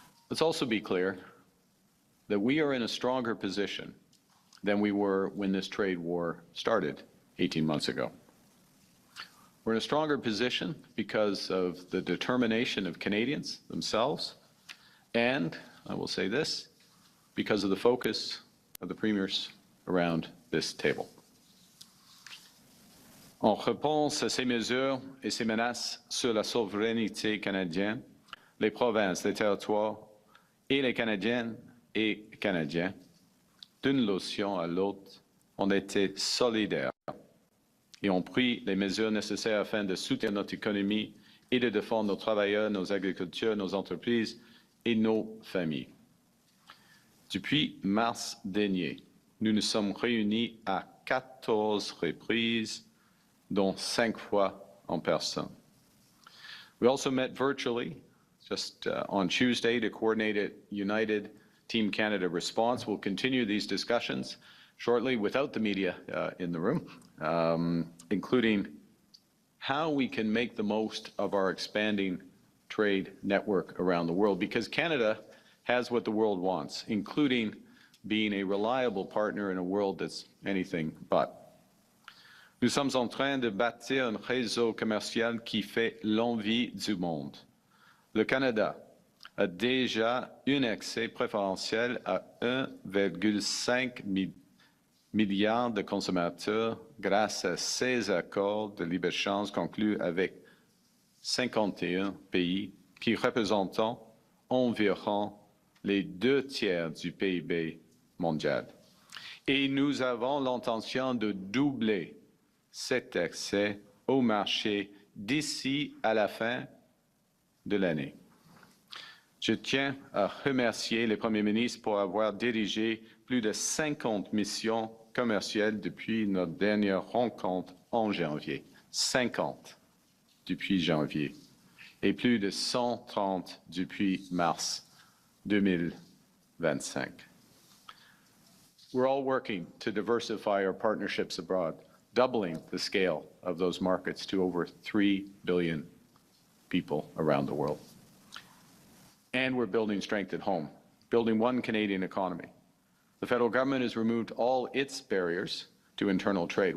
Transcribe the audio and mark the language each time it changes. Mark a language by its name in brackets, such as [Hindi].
[English] Let's also be clear that we are in a stronger position than we were when this trade war started 18 months ago. We're in a stronger position because of the determination of Canadians themselves, and, I will say this, because of the focus of the premiers around this table. [French] En réponse à ces mesures et ces menaces sur la souveraineté canadienne, les provinces, les territoires et les Canadiennes et Canadiens, d'une locution à l'autre, ont été solidaires et ont pris les mesures nécessaires afin de soutenir notre économie et de défendre nos travailleurs, nos agriculteurs, nos entreprises et nos familles. Depuis mars dernier, nous nous sommes réunis à 14 reprises, dont 5 fois en personne. [English] We also met virtually just on Tuesday to coordinate a united Team Canada response. We'll continue these discussions shortly without the media in the room, including how we can make the most of our expanding trade network around the world, because Canada has what the world wants, including being a reliable partner in a world that's anything but. [French] Nous sommes en train de bâtir un réseau commercial qui fait l'envie du monde. Le Canada a déjà un accès préférentiel à 1,5 milliard de consommateurs grâce à ces accords de libre-échange conclus avec 51 pays qui représentent environ les 2 tiers du PIB mondial. Et nous avons l'intention de doubler cet accès au marché d'ici à la fin de l'année. Je tiens à remercier le Premier ministre pour avoir dirigé plus de 50 missions commerciales depuis notre dernière rencontre en janvier. 50 depuis janvier et plus de 130 depuis mars 2025. [English] We're all working to diversify our partnerships abroad, doubling the scale of those markets to over 3 billion people around the world. And we're building strength at home, building one Canadian economy. The federal government has removed all its barriers to internal trade.